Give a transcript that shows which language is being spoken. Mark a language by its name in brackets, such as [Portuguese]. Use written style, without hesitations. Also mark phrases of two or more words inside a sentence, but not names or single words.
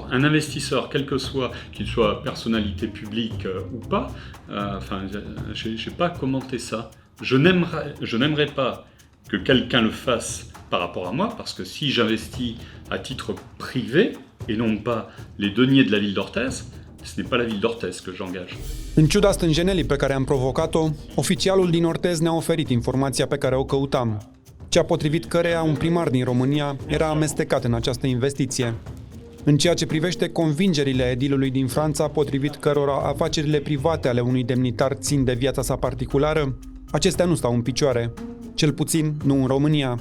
[French] Un investisseur, quel que soit, qu'il soit personnalité publique ou pas, je n'ai pas commenté ça. Je n'aimerais pas que quelqu'un le fasse par rapport à moi, parce que si j'investis à titre privé, et non pas les deniers de la ville d'Orthez, ce n'est pas la ville d'Orthez que j'engage. [Romanian] În ciuda stânjenelii pe care am provocat-o, oficialul din Orthez ne-a oferit informația pe care o căutam, cea potrivit căreia un primar din România era amestecat în această investiție. În ceea ce privește convingerile edilului din Franța, potrivit cărora afacerile private ale unui demnitar țin de viața sa particulară, acestea nu stau în picioare, cel puțin nu în România.